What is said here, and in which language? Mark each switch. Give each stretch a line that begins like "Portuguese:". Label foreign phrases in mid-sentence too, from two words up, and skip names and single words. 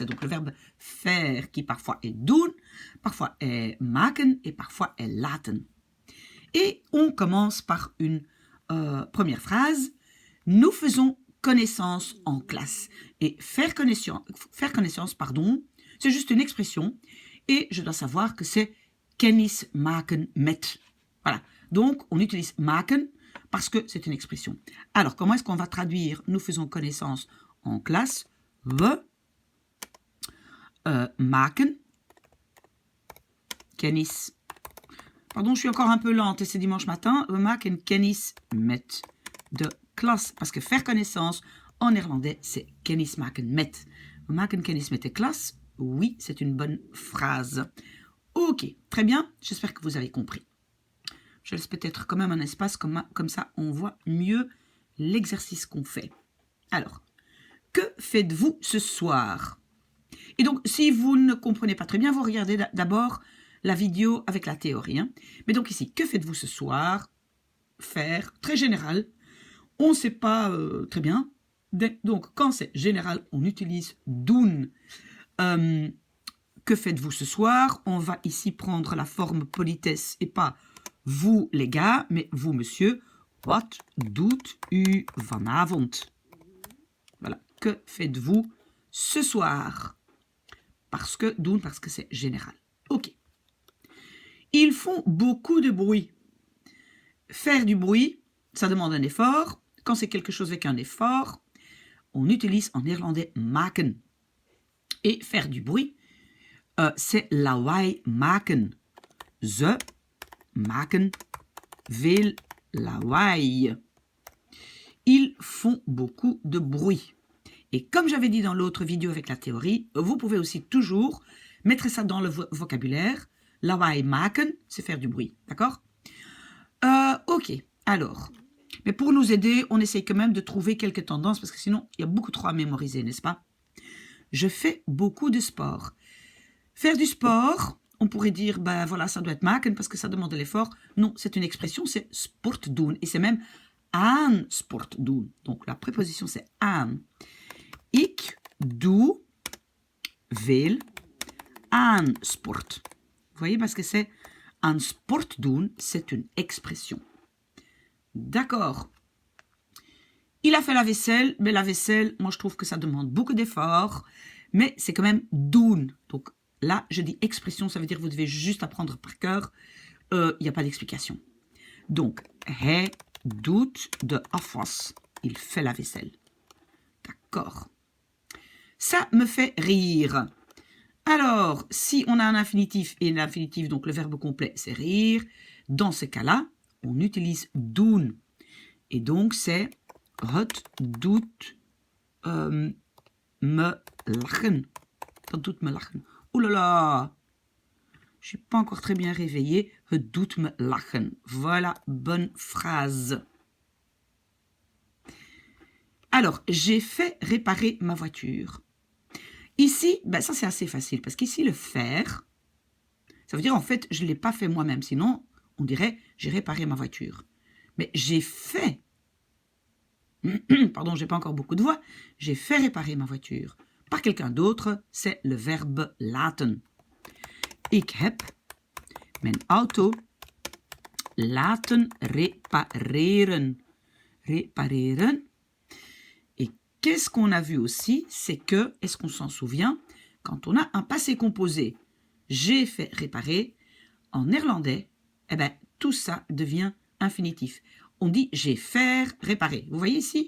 French: Donc le verbe faire qui parfois est doen, parfois est maken et parfois est laten. Et on commence par une première phrase. Nous faisons connaissance en classe. Et faire connaissance, c'est juste une expression. Et je dois savoir que c'est
Dutch: kennis maken met.
French: Voilà. Donc, on utilise maken parce que c'est une expression. Alors, comment est-ce qu'on va traduire nous faisons connaissance en classe?
Dutch: We maken kennis.
French: Pardon, je suis encore un peu lente et c'est dimanche matin.
Dutch: We maken kennis met de klas.
French: Parce que faire connaissance, en néerlandais, c'est
Dutch: kennis maken met. We maken kennis met de klas.
French: Oui, c'est une bonne phrase. Ok, très bien. J'espère que vous avez compris. Je laisse peut-être quand même un espace, comme ça on voit mieux l'exercice qu'on fait. Alors, que faites-vous ce soir? Et donc, si vous ne comprenez pas très bien, vous regardez d'abord la vidéo avec la théorie. Hein. Mais donc ici, que faites-vous ce soir? Faire, très général. On ne sait pas très bien. Donc, quand c'est général, on utilise doen. Que faites-vous ce soir? On va ici prendre la forme politesse et pas vous les gars, mais vous monsieur.
Dutch: Wat doet u vanavond?
French: Voilà. Que faites-vous ce soir? Parce que doen, parce que c'est général. Ok. Ils font beaucoup de bruit. Faire du bruit, ça demande un effort. Quand c'est quelque chose avec un effort, on utilise en néerlandais maken. Et faire du bruit, c'est
Dutch: lawaai maken. Ze maken veel lawaai.
French: Ils font beaucoup de bruit. Et comme j'avais dit dans l'autre vidéo avec la théorie, vous pouvez aussi toujours mettre ça dans le vocabulaire.
Dutch: Lawaai maken,
French: c'est faire du bruit, d'accord? Ok, alors. Mais pour nous aider, on essaye quand même de trouver quelques tendances, parce que sinon, il y a beaucoup trop à mémoriser, n'est-ce pas? Je fais beaucoup de sport. Faire du sport, on pourrait dire, ben voilà, ça doit être maken, parce que ça demande de l'effort. Non, c'est une expression, c'est
Dutch: sport doen.
French: Et c'est même
Dutch: aan sport doen.
French: Donc la préposition, c'est aan.
Dutch: Ik doe veel aan sport.
French: Vous voyez, parce que c'est
Dutch: aan sport doen,
French: c'est une expression. D'accord. Il a fait la vaisselle, mais la vaisselle, moi je trouve que ça demande beaucoup d'efforts, mais c'est quand même doen. Donc là, je dis expression, ça veut dire que vous devez juste apprendre par cœur. Il n'y a pas d'explication. Donc,
Dutch: hij doet de afwas.
French: Il fait la vaisselle. D'accord. Ça me fait rire. Alors, si on a un infinitif et l'infinitif, donc le verbe complet, c'est rire, dans ce cas-là, on utilise doen. Et donc, c'est
Dutch: het doet me lachen. Dat doet me lachen.
French: Ouh là là, je suis pas encore très bien réveillée.
Dutch: Het doet me lachen.
French: Voilà, bonne phrase. Alors, j'ai fait réparer ma voiture. Ici, ben ça c'est assez facile, parce qu'ici, le faire, ça veut dire en fait, je ne l'ai pas fait moi-même. Sinon, on dirait, j'ai réparé ma voiture. Mais j'ai fait, pardon, j'ai pas encore beaucoup de voix, j'ai fait réparer ma voiture par quelqu'un d'autre, c'est le verbe laten.
Dutch: Ik heb mijn auto laten repareren. Repareren.
French: Et qu'est-ce qu'on a vu aussi? C'est que, est-ce qu'on s'en souvient? Quand on a un passé composé, j'ai fait réparer, en néerlandais, eh ben, tout ça devient infinitif. On dit j'ai fait réparer. Vous voyez ici?